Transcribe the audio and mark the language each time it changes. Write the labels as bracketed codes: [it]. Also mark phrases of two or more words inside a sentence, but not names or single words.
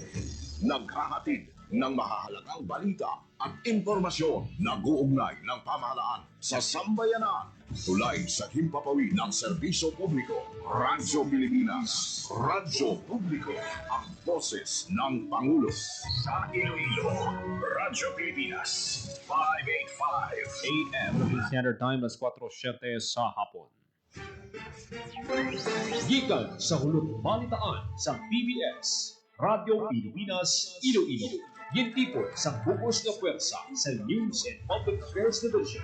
[tl] Naghahatid ng mahahalagang balita at impormasyon na guugnay ng pamahalaan sa sambayanan. Tulay sa himpapawid ng serbisyo publiko. Radyo Pilipinas. Radyo Publiko. Ang boses ng Pangulo. Sa Iloilo. Radyo Pilipinas. 585 AM. [en] Standard Time, [tl] alas 4:07 sa hapon. [hil] Gikan sa hulog balitaan sa PBS, Radyo Pilipinas, Iloilo. Gintipon sa bukos nga pwersa sa News and Public Affairs Division.